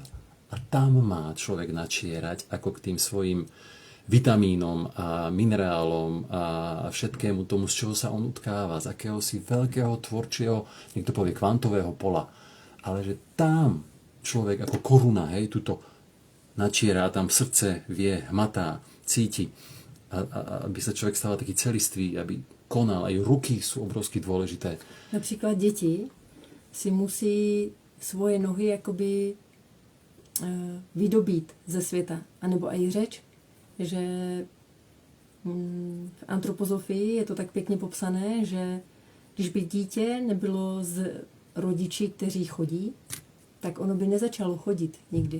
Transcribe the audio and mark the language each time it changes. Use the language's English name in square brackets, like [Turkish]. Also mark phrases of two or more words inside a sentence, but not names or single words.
[Slovak] A tam má človek načierať ako k tým svojim vitamínom a minerálom a všetkému tomu, z čoho sa on utkáva, z akéhosi veľkého tvorčieho, niekto povie kvantového pola. Ale že tam človek ako koruna, hej, tuto načiera, tam srdce vie, hmatá, cíti. A aby sa človek stal taký celistvý, aby konal. Aj ruky sú obrovsky dôležité. [Czech] Například děti si musí svoje nohy jakoby vydobít ze světa. A nebo i řeč, že v antropozofii je to tak pěkně popsané, že když by dítě nebylo z rodičí, kteří chodí, tak ono by nezačalo chodit nikdy.